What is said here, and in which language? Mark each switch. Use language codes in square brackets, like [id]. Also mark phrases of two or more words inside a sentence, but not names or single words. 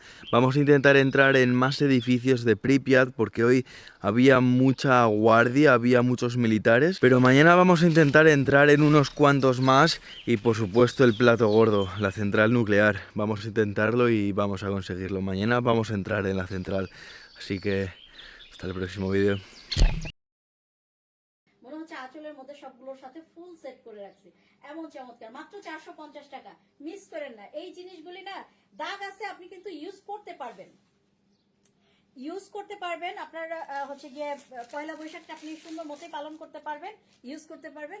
[es] Vamos a intentar entrar en más edificios de Pripyat porque hoy había mucha guardia, había muchos militares. Pero mañana vamos a intentar entrar en unos cuantos más y por supuesto el plato gordo, la central nuclear. Vamos a intentarlo y vamos a conseguirlo. Mañana vamos a entrar en la central. Así que hasta el próximo vídeo. [bn] মনে হচ্ছে আঁচলের মধ্যে সবগুলোর সাথে ফুল সেট করে রাখছি, এমন চমৎকার, মাত্র 450 টাকা। মিস করেন না, এই জিনিসগুলি না দাগ আছে, আপনি কিন্তু ইউজ করতে পারবেন, আপনার হচ্ছে গিয়ে পয়লা বৈশাখটা আপনি সুন্দর মতোই পালন করতে পারবেন, ইউজ করতে পারবেন।